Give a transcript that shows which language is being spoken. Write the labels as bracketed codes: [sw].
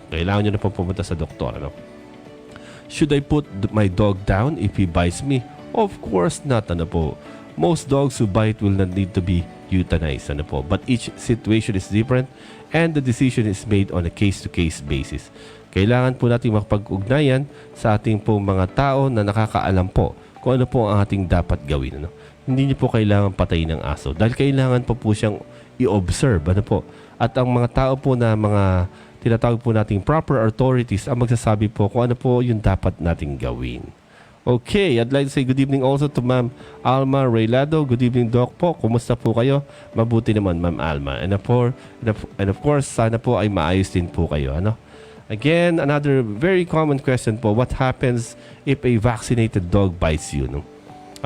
[tl] Kailangan nyo na po pumunta sa doktor. [en] Ano? Should I put my dog down if he bites me? Of course not. Ano po? Most dogs who bite will not need to be euthanized. Ano po? But each situation is different and the decision is made on a case-to-case basis. [tl] Kailangan po natin makapag-ugnayan sa ating po mga tao na nakakaalam po kung ano po ang ating dapat gawin. Ano? Hindi niyo po kailangan patayin ng aso dahil kailangan po siyang i-observe. Ano po? At ang mga tao po na mga tinatawag po nating proper authorities ang magsasabi po kung ano po yung dapat nating gawin. [en] Okay, I'd like to say good evening also to Ma'am Alma Raylado. Good evening, [tl] Doc po. Kumusta po kayo? Mabuti naman, Ma'am Alma. [en] And of course, [tl] sana po ay maayos din po kayo. Ano? [en] Again, another very common question po. What happens if a vaccinated dog bites you? No?